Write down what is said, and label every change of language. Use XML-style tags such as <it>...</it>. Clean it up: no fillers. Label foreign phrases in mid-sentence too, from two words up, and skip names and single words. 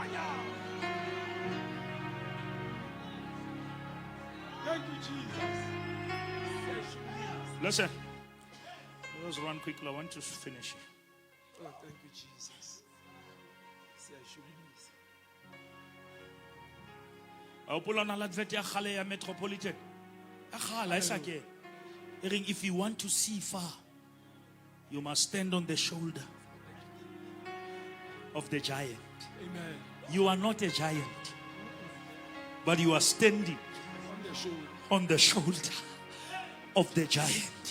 <en>Thank you, Jesus. Listen, let's run quickly. I want to finish. Oh, thank you, Jesus. Say I should miss. I pull on a advert</en> <st>ya khale ya</st> <en>metropolitan. If you want to see far, you must stand on the shoulder. of the giant. Amen. You are not a giant, but you are standing On the shoulder. on the shoulder of the giant.</en>